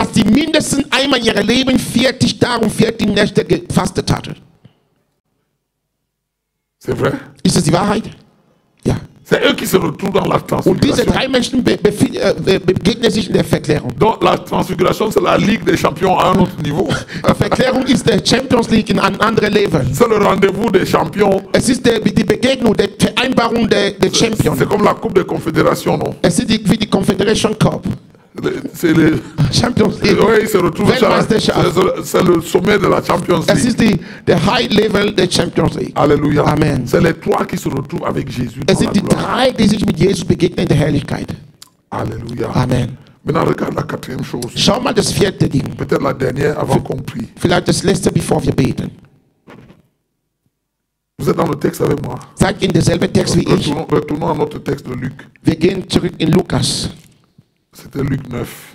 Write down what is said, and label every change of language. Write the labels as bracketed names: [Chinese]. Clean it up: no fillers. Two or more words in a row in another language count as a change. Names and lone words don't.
[German] dass sie mindestens einmal in ihrem Leben 40 Tage und 40 Nächte gefastet hatten. [French] C'est vrai? [German] Ist das die Wahrheit? Ja. [French] C'est eux qui se retrouvent dans la [German] Und diese [French] transfiguration. [German] drei Menschen begegnen sich in der Verklärung. [French] Donc la transfiguration, c'est la Ligue des champions à un autre niveau. [German] Die Verklärung ist der Champions League in einem anderen Level. [French] C'est le rendez-vous des champions. [German] Es ist die Begegnung, die Vereinbarung der Champions. [French] C'est comme la Coupe des Confédérations, non? [German] Es ist wie die Confederation Cup. [French] C'est les... Champions League. Oui, ils se retrouvent sur la- [German] Weltmeisterschaft. [French] c'est le sommet de la Champions [German] Es [French] League. [German] ist der [English] High Level [German] der Champions League. [French] Alléluia. Amen. C'est les trois qui se retrouvent avec Jésus [German] Es [French] dans la [German] sind die [French] gloire. [German] drei, die sich mit Jesus begegnen in der Herrlichkeit. [French] Alléluia. Amen. Maintenant, regarde la quatrième chose. [German] Schau mal das vierte Ding. [French] Peut-être la dernière avant qu'on prie. [German] Vielleicht das letzte, bevor wir beten. [French] Vous êtes dans le texte avec moi. [German] Seid in derselben Text wie ich. [French] Retournons à notre texte de Luc. [German] Wir gehen zurück in Lukas. [French] C'était Luc 9.